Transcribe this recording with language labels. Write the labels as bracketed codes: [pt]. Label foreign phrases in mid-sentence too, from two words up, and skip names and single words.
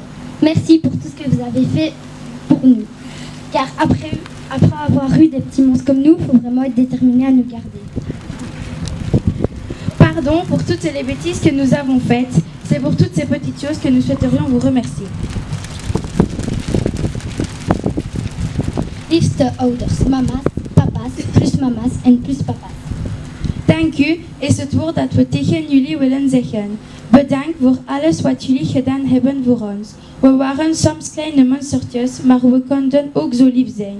[fr] Merci pour tout ce que vous avez fait pour nous. Car après avoir eu des petits monstres comme nous, il faut vraiment être déterminé à nous garder. Pardon pour toutes les bêtises que nous avons faites. C'est pour toutes ces petites choses que nous souhaiterions vous remercier. [nl] Liefste ouders, mama's, papa's, plus mama's en plus papa's. Dank u is het woord dat we tegen jullie willen zeggen. Bedankt voor alles wat jullie gedaan hebben voor ons. We waren soms kleine monstertjes, maar we konden ook zo lief zijn.